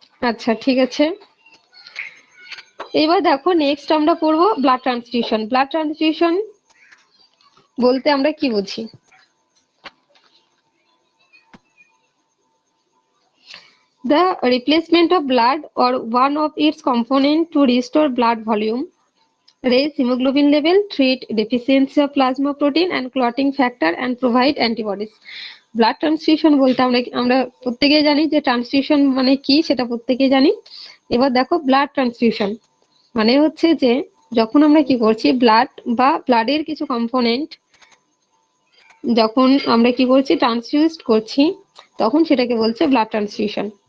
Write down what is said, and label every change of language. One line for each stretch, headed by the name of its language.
Bangla: আচ্ছা ঠিক আছে, এবার দেখো নেক্সট আমরা পড়বো ব্লাড ট্রান্সফিউশন। ব্লাড ট্রান্সফিউশন বলতে আমরা কি বুঝি?
English: The replacement of blood or one of its component to restore blood volume, raise hemoglobin level, treat deficiency of plasma protein and clotting factor and provide antibodies.
Bangla: Blood transfusion বলতে আমরা আমরা প্রত্যেকেই জানি যে ট্রান্সফিউশন মানে কি, সেটা প্রত্যেকেই জানি। এবার দেখো ব্লাড ট্রান্সফিউশন মানে হচ্ছে যে যখন আমরা কি করছি ব্লাড বা ব্লাডের কিছু কম্পোনেন্ট যখন আমরা কি করছি ট্রান্সফিউজ করছি, তখন সেটাকে বলছে ব্লাড ট্রান্সফিউশন।